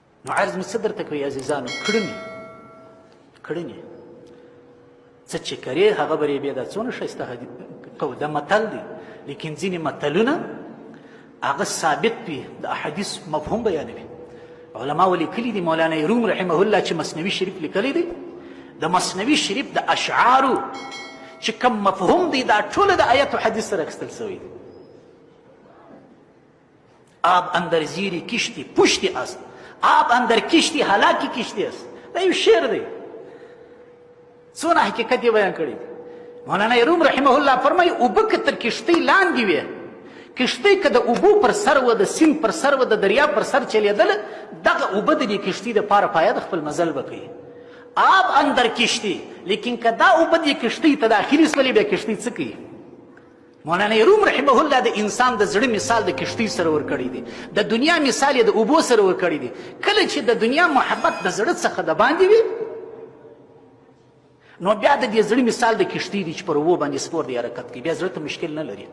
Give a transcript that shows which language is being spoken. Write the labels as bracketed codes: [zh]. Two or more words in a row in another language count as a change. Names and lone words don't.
[ps] عرض مې څه درته کوي عزیزانو؟ کړنې څه چې کرې هغه به یې بیا دا څونه ښایسته قول دا متل دی، لیکن ځینې متلونه هغه ثابت وي، د احادیث مفهوم بیانوي. علماو لیکلي دي، مولانا روم [ar] رحمه الله [ps] چې مثنوي شریف لیکلی دی، د مثنوي شریف د اشعارو چې کوم مفهوم دی دا ټوله د آیت و حدیث سره اخیستل سوی دی. [fa] آب اندر زیری کشتی پشتی است، آب اندر کشتی هلاکی کشتی است. [ps] دا یو شعر دی، څونه حقیقت یې بیان کړی دی. مولانا روم [ar] رحمه الله [ps] فرمایي اوبه که تر کشتۍ لاندې وې، کشتۍ که د اوبو پر سر و، د سیند پر سر و، د دریاب پر سر چلیدله، دغه اوبه د دې کشتۍ دپاره پایه د خپل مزل به کوي. [fa] آب اندر کشتی، [ps] لیکن که دا اوبه دې کشتۍ ته داخلي سولې بیا کشتۍ څه کوي؟ مولانا روم [ar] رحمه الله [ps] د انسان د زړه مثال د کشتۍ سره ورکړی دی، د دنیا مثال یې د اوبو سره ورکړی دی. کله چې د دنیا محبت د زړه څخه د باندې وي، نو بیا د دې زړه مثال د کشتۍ دی چې پر اوبو باندې سپور دی حرکت کوي، بیا زړه ته مشکل نه لري.